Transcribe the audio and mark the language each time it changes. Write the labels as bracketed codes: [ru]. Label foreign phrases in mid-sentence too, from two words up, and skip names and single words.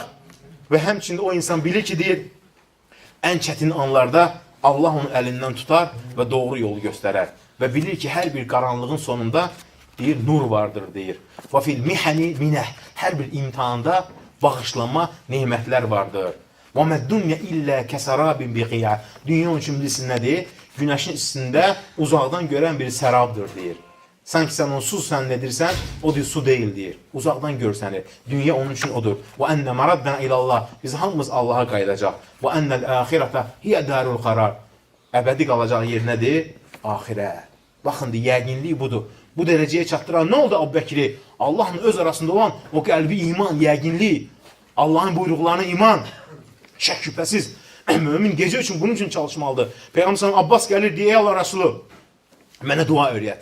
[az] Və həmçində o insan bilir ki, deyir, ən çətin anlarda Allah onu əlindən tutar və doğru yolu göstərər. Və bilir ki, hər bir qaranlığın sonunda deyir, nur vardır, deyir. [ar] وفي المحن منح. [az] Hər bir imtihanda bağışlanma nemətlər vardır. [ar] وَمَا الدُّنْيَ إِلَّا كَسَرَابٍ بِقِيَعٍ. [az] Dünya onun üçün bilirsin nədir? Günəşin üstündə uzaqdan görən bir sərabdır, deyir. Sanki sən onu su zənnedirsən, o deyir, su deyil, deyir. Uzaqdan görsənir. Dünya onun üçün odur. [ar] وَأَنَّ مَرَدَّنَا إِلَى اللّٰهِ. [az] Biz hamımız Allah'a qayıdacaq. [ar] وَأَنَّ الْآخِرَةَ هِيَ دَارُ الْقَرَارِ. [az] əbədi qalacağı yer nədir? Axirət. Baxın, yəqinlik budur. Bu dərəcəyə çatdıran nə oldu Əbubəkri? Allahla öz arasında olan o qəlbi iman, yəqinlik, Allahın buyruqlarına iman, şək şübhəsiz. Mömin gecə üçün bunun üçün çalışmalıdır. Peyğəmbər Abbas gəlir, deyə, ey Allah Rəsulü, mənə dua öyrət.